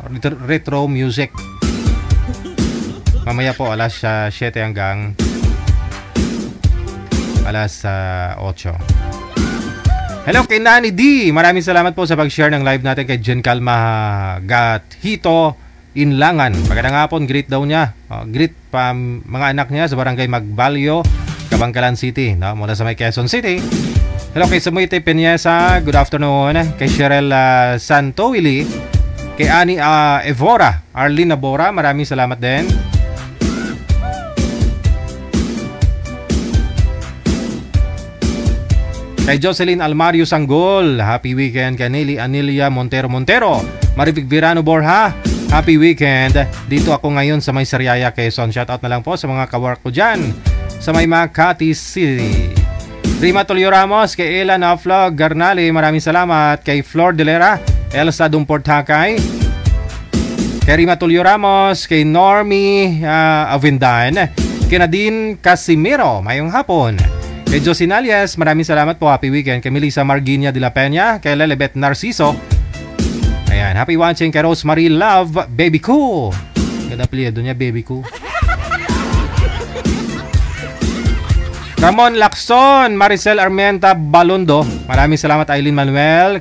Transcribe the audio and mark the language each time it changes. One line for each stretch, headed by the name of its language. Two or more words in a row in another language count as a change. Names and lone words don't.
English: Retro music.
Filipino: Mamaya po, alas 7 hanggang alas 8. Hello kay Nani D. Maraming salamat po sa pag-share ng live natin kay Jen Calma Gathito Inlangan. Magandang hapon, greet daw niya. Greet pa mga anak niya sa barangay Magbalyo, Kabangkalan City, no? Mula sa may Quezon City. Hello kay Samuite Peñesa.
English: Good afternoon.
Filipino: Kay Cheryl Santowili. Kay Ani Evora. Arlene Abora. Maraming salamat din. Kay Jocelyn Almario Sanggol,
English: happy weekend.
Filipino: Kay Nelly Anilia Montero, Maribig Virano Borja,
English: happy weekend.
Filipino: Dito ako ngayon sa may Sariaya, Quezon. Shoutout na lang po sa mga kawork ko dyan sa may Makati City. Rima Tulio Ramos, kay Ela Naflog Garnali, maraming salamat. Kay Flor Delera, Elsa Dumport Hakay, kay Rima Tulio Ramos, kay Normie Avindan, kay Nadine Casimiro,
Hiligaynon: mayong hapon.
Filipino: Kay Josie Nalias, maraming salamat po.
English: Happy weekend.
Filipino: Kay Melissa Marginia de la Peña. Kay Lelebet Narciso. Ayan.
English: Happy watching
Filipino: kay Rosemary Love. Baby Ko. Ganda apelyido niya, Baby Ko. Ramon Lacson, Maricel Armenta Balondo. Maraming salamat Aileen Manuel.